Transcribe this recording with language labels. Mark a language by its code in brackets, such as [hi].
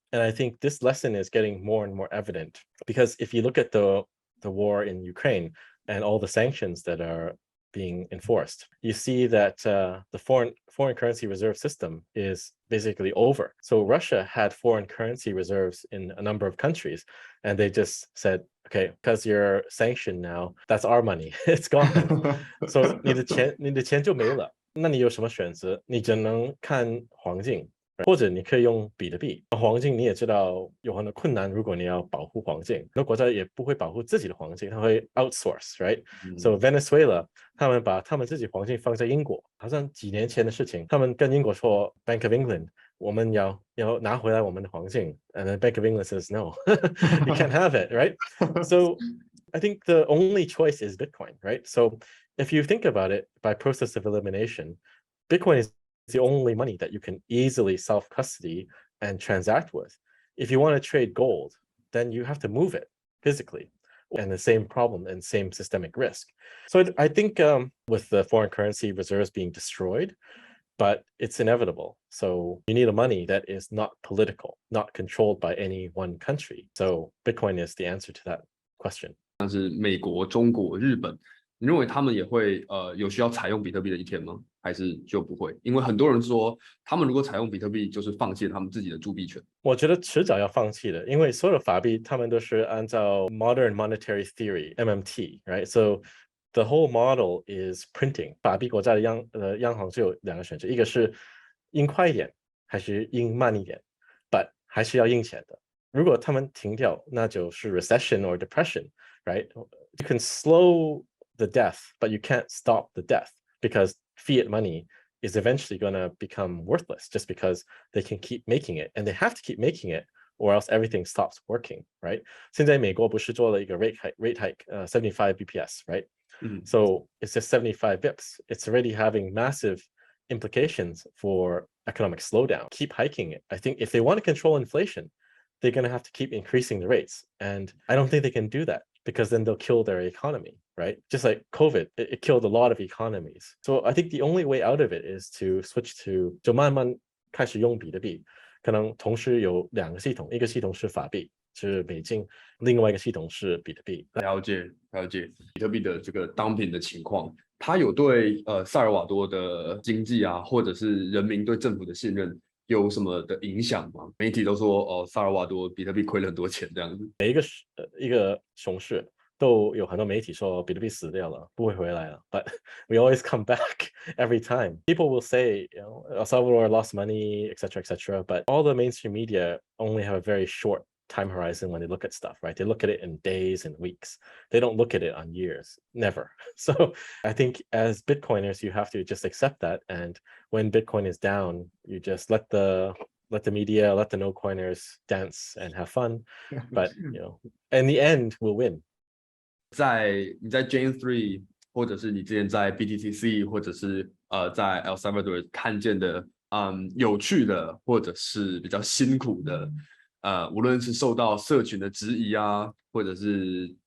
[en] And I think this lesson is getting more and more evident because if you look at the war in Ukraine and all the sanctions that are being enforced, you see that the foreign currency reserve system is basically over. So Russia had foreign currency reserves in a number of countries, and they just said, okay, because you're sanctioned now, that's our money. It's gone. So [zh] 你的钱就没了。那你有什么选择？你只能看黄金，或者你可以用比特币。黄金你也知道有很多困难，如果你要保护黄金，很多国家也不会保护自己的黄金，它会 outsource，right？So Venezuela 他们把他们自己黄金放在英国，好像几年前的事情，他们跟英国说 Bank of England 我们要拿回来我们的黄金 ， [en] and then Bank of England says no, you can't have it, right? So I think the only choice is Bitcoin, right? So if you think about it by process of elimination, Bitcoin is the only money that you can easily self-custody and transact with. If you want to trade gold, then you have to move it physically, and the same problem and same systemic risk. So I think with the foreign currency reserves being destroyed, but it's inevitable. So you need a money that is not political, not controlled by any one country. So Bitcoin is the answer to that question. [zh] 像是美国、中国、日本，你认为他们也会有需要采用比特币的一天吗？还是就不会？因为很多人说，他们如果采用比特币，就是放弃了他们自己的铸币权。我觉得迟早要放弃的，因为所有的法币他们都是按照 Modern Monetary Theory (MMT), right? [en] So the whole model is printing. [zh] 法币国家的央行只有两个选择，一个是印快一点，还是印慢一点 ，but 还是要印钱的。如果他们停掉，那就是 [en] recession or depression, [zh] right? [en] You can slow the death, but you can't stop the death because fiat money is eventually going to become worthless just because they can keep making it, and they have to keep making it, or else everything stops working, right? [zh] 现在美国不是做了一个 rate hike, 75 BPS, right? [en] So it's just 75 bips. It's already having massive implications for economic slowdown. Keep hiking it. I think if they want to control inflation, they're going to have to keep increasing the rates. And I don't think they can do that because then they'll kill their economy, right? Just like COVID, it killed a lot of economies. So I think the only way out of it is to switch to [zh] 就慢慢开始用比特币，可能同时有两个系统，一个系统是法币，是美金，另外一个系统是比特币。了解比特币的这个当品的情况，它有对萨尔瓦多的经济啊，或者是人民对政府的信任有什么的影响吗？媒体都说萨尔瓦多比特币亏了很多钱这样子。每一个熊市都有很多媒体说比特币死掉了，不会回来了。 [en] But we always come back every time. People will say, El Salvador lost money, etc., etc. But all the mainstream media only have a very short time horizon when they look at stuff, right? They look at it in days and weeks. They don't look at it on years, never. So I think as Bitcoiners, you have to just accept that. And when Bitcoin is down, you just let the media, let the no coiners dance and have fun. But in the end, we'll win. [zh] 你在 Jane 3，或者是你之前在 BTCC， 或者是在 El Salvador 看见的有趣的，或者是比较辛苦的，无论是受到社群的质疑啊，或者是